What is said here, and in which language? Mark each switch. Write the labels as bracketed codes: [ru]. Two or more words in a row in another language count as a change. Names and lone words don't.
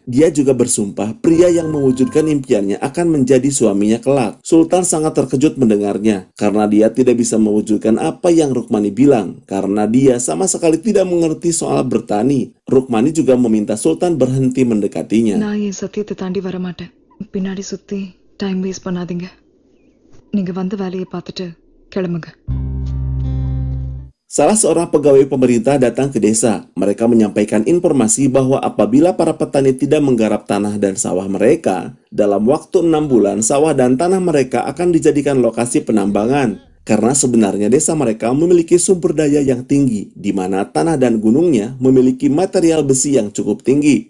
[id] Dia juga bersumpah pria yang mewujudkan impiannya akan menjadi suaminya kelak. Sultan sangat terkejut mendengarnya karena dia tidak bisa mewujudkan apa yang Rukmani bilang karena dia sama sekali tidak mengerti soal bertani. Rukmani juga meminta Sultan berhenti mendekatinya. [ta] நான் என் சத்தியத்தை தாண்டி வர மாட்டேன். பின்னாடி சுத்தி [en] time waste [ta] பண்ணாதீங்க. நீங்க வந்த வேலையை பார்த்துட்டு கிளம்புங்க. [id] Salah seorang pegawai pemerintah datang ke desa. Mereka menyampaikan informasi bahwa apabila para petani tidak menggarap tanah dan sawah mereka, dalam waktu 6 bulan sawah dan tanah mereka akan dijadikan lokasi penambangan. Karena sebenarnya desa mereka memiliki sumber daya yang tinggi, di mana tanah dan gunungnya memiliki material besi yang cukup tinggi.